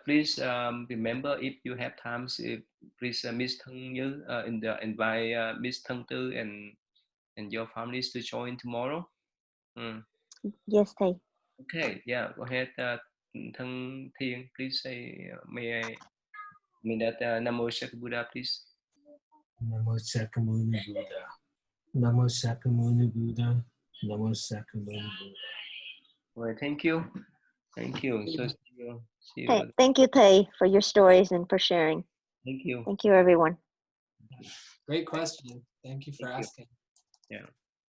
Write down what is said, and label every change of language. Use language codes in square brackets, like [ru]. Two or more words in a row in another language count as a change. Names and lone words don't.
[en] Please remember, if you have time, please Miss Thân Như invite Miss Thân Tư and your families to join tomorrow. yes, thầy. Okay. Yeah. Go ahead. Thân Thiên, please say may I mean that [pi] Namo Shaka Buddha, [en] please. [pi] Namo Sakamuni Buddha. Namo Sakamuni Buddha. Namo Sakamuni Buddha. [en] All right. Thank you. Thank you. So see you. Thank you, Thầy, for your stories and for sharing. Thank you. Thank you, everyone. Great question. Thank you for asking. Yeah.